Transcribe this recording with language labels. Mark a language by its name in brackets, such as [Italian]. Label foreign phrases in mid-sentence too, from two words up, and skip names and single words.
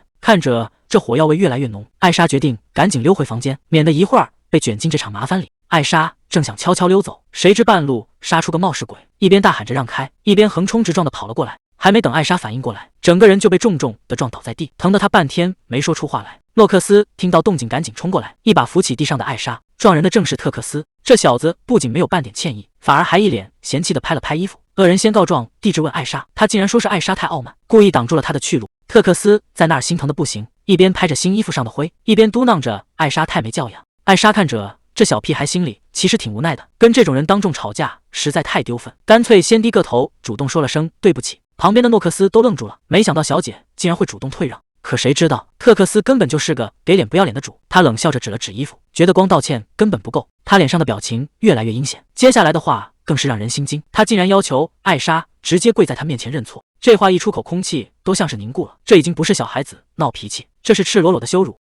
[Chinese] 看着這火藥味越來越濃，艾莎決定趕緊溜回房間，免得一會兒被捲進這場麻煩裡。艾莎正想悄悄溜走，誰知半路殺出個冒失鬼，一邊大喊着讓開，一邊橫衝直撞地跑了過來。還沒等艾莎反應過來，整個人就被重重地撞倒在地，疼得她半天沒說出話來。諾克斯聽到動靜趕緊衝過來，一把扶起地上的艾莎。撞人的正是特克斯，這小子不僅沒有半點歉意，反而還一臉嫌棄地拍了拍衣服。惡人先告狀，地質問艾莎，他竟然說是艾莎太傲慢，故意擋住了他的去路。特克斯在那兒心疼的不行，一邊拍着新衣服上的灰，一邊嘟囔着艾莎太沒教養。艾莎看着這小屁孩，心裡其實挺無奈的，跟這種人當眾吵架實在太丟份，乾脆先低個頭，主動說了聲對不起。旁邊的諾克斯都愣住了，沒想到小姐竟然會主動退讓。可誰知道特克斯根本就是個給臉不要臉的主，他冷笑着指了指衣服，覺得光道歉根本不夠。他臉上的表情越來越陰險，接下來的話更是讓人心驚。他竟然要求艾莎直接跪在他面前認錯，這話一出口，空氣都像是凝固了。這已經不是小孩子鬧脾氣，這是赤裸裸的羞辱。